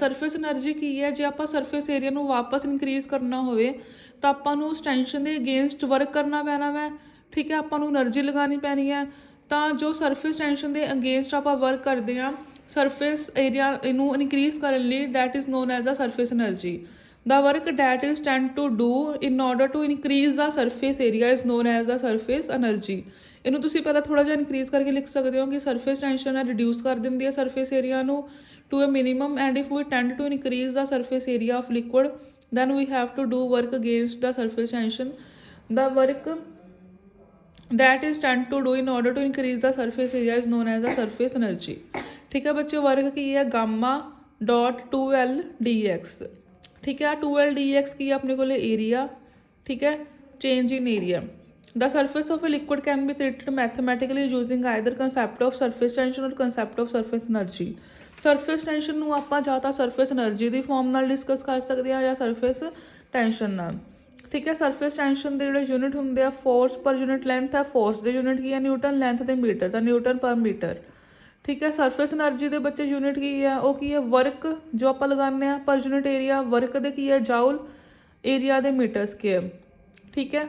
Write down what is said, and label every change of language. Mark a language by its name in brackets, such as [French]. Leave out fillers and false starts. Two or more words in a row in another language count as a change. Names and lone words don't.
[English] surface energy [Punjabi] ਕੀ ਹੈ, ਜੇ ਆਪਾਂ [English] surface area [Punjabi] ਨੂੰ ਵਾਪਸ ਇਨਕਰੀਜ਼ ਕਰਨਾ ਹੋਵੇ ਤਾਂ ਆਪਾਂ ਨੂੰ ਉਸ ਟੈਂਸ਼ਨ ਦੇ [English] against work [Punjabi] ਕਰਨਾ ਪੈਣਾ ਵੈ ਠੀਕ ਹੈ, ਆਪਾਂ ਨੂੰ ਐਨਰਜੀ ਲਗਾਉਣੀ ਪੈਣੀ ਹੈ। ਤਾਂ ਜੋ [English] surface tension [Punjabi] ਦੇ ਅਗੇਂਸਟ ਆਪਾਂ ਵਰਕ ਕਰਦੇ ਹਾਂ [English] surface area [Punjabi] ਇਹਨੂੰ ਇਨਕਰੀਜ਼ ਕਰਨ ਲਈ, [English] that is known as the surface energy. The work that is tend to do in order to increase the surface area is known as the surface energy। [Punjabi] ਇਹਨੂੰ ਤੁਸੀਂ ਪਹਿਲਾਂ ਥੋੜਾ ਜਿਹਾ ਇਨਕਰੀਜ਼ ਕਰਕੇ ਲਿਖ ਸਕਦੇ ਹੋ ਕਿ [English] surface tension [Punjabi] ਹੈ ਰਿਡਿਊਸ ਕਰ ਦਿੰਦੀ ਹੈ [English] surface area ਨੂੰ to a minimum, and if we tend to increase the surface area of liquid then we have to do work against the surface tension। The work that is tend to do in order to increase the surface area is known as the surface energy [Punjabi] ਠੀਕ ਹੈ ਬੱਚੇ। ਵਰਕ ਕੀ ਹੈ [English] gamma dot [Punjabi] 2L dx ਠੀਕ ਹੈ। 2L dx ਕੀ ਹੈ ਆਪਣੇ ਕੋਲ ਏਰੀਆ ਠੀਕ ਹੈ, [English] change in area. The surface of a liquid can be treated mathematically using either concept of surface tension or concept of surface energy। surface tension [Punjabi] ਨੂੰ ਆਪਾਂ ਜਾਂ ਤਾਂ [English] surface energy [Punjabi] ਦੀ ਫਾਰਮ ਨਾਲ ਡਿਸਕਸ ਕਰ ਸਕਦੇ ਹਾਂ ਜਾਂ [English] surface tension [Punjabi] ਨਾਲ ਠੀਕ ਹੈ। [English] surface tension [Punjabi] ਦੇ ਜਿਹੜੇ ਯੂਨਿਟ ਹੁੰਦੇ ਆ [English] force per unit length [Punjabi] ਹੈ, ਫੋਰਸ ਦੇ ਯੂਨਿਟ ਕੀ ਹੈ ਨਿਊਟਨ, ਲੈਂਥ ਦੇ ਮੀਟਰ ਤਾਂ [English] newton per meter [Punjabi] ਠੀਕ ਹੈ। [English] surface energy [Punjabi] ਦੇ ਬੱਚੇ ਯੂਨਿਟ ਕੀ ਹੈ, ਉਹ ਕੀ ਹੈ ਵਰਕ ਜੋ ਆਪਾਂ ਲਗਾਉਂਦੇ ਹਾਂ [English] per unit area, [Punjabi] ਵਰਕ ਦੇ ਕੀ ਹੈ ਜਾਊਲ, ਏਰੀਆ ਦੇ [English] meter square [Punjabi] ਠੀਕ ਹੈ।